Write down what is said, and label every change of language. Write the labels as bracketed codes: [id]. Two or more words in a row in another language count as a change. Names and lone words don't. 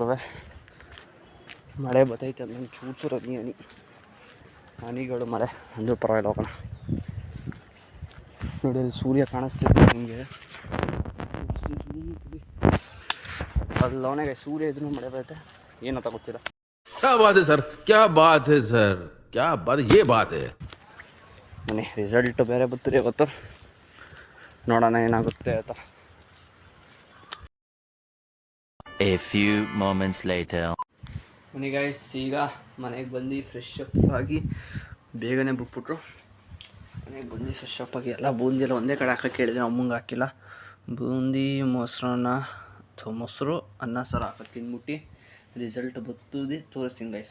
[kn] ಮಳೆ ಬರ್ತೈತೆ, ನನ್ನ ಚೂರು ಹನಿಗಳು ಮಳೆ ಅಂದರೂ ಪರವಾಗಿಲ್ಲ, ಹೋಗೋಣ. ನೋಡಿ, ಅಲ್ಲಿ ಸೂರ್ಯ ಕಾಣಿಸ್ತಿದೆ ನಿಮಗೆ. ಅಲ್ಲವನೇ ಸೂರ್ಯ ಇದ್ರೂ ಮಳೆ ಬರುತ್ತೆ. ಏನಂತ ಗೊತ್ತಿಲ್ಲ. [hi] क्या बात है सर, क्या बात है सर, क्या बात, ये बात है. ಮನೆ ರಿಸಲ್ಟ್ ಬೇರೆ ಬರ್ತೀರಿ ಗೊತ್ತು. ನೋಡೋಣ ಏನಾಗುತ್ತೆ ಅಂತ. [en] A few moments later. [kn] ಮನೆ ಗೈಸ್, ಈಗ ಮನೆಗೆ ಬಂದು [en] fresh up [kn] ಆಗಿ ಬೇಗನೆ ಬಿಟ್ಬಿಟ್ರು. ಮನೆಗೆ ಬಂದು [en] fresh up [kn] ಆಗಿ ಎಲ್ಲ ಬೂಂದಿ ಎಲ್ಲ ಒಂದೇ ಕಡೆ ಹಾಕೋಕ್ಕೆ ಹೇಳಿದೆ. ಅಮ್ಮಂಗೆ ಹಾಕಿಲ್ಲ. ಬೂಂದಿ ಮೊಸರು ಅನ್ನ ಸಾರು ಹಾಕೋದು ತಿಂದ್ಬಿಟ್ಟು ರಿಸಲ್ಟ್ ಬರ್ತದೆ ತೋರಿಸ್ತೀನಿ ಗೈಸ್.